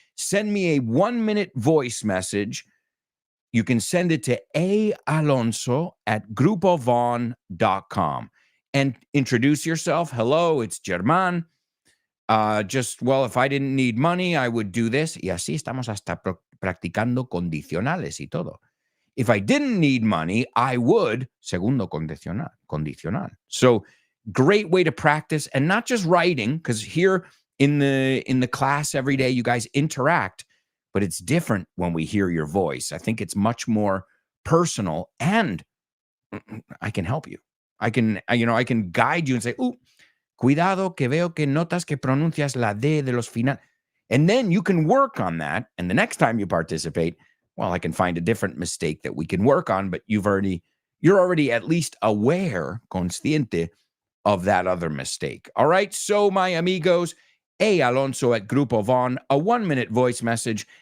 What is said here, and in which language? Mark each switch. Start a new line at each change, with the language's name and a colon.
English: Send me a 1-minute voice message. You can send it to aalonso@grupovaughn.com and introduce yourself. Hello, it's Germán. If I didn't need money, I would do this.
Spanish: Y así estamos hasta practicando condicionales y todo.
English: If I didn't need money, I would,
Spanish: segundo condicional.
English: So great way to practice, and not just writing, because here in the class every day, you guys interact, but it's different when we hear your voice. I think it's much more personal, and I can help you. I can guide you and say,
Spanish: cuidado que veo que notas que pronuncias la D de los final.
English: And then you can work on that. And the next time you participate, well, I can find a different mistake that we can work on, but you're already at least aware, consciente, of that other mistake. All right. So my amigos, Alonso at Grupo Vaughn, a 1-minute voice message.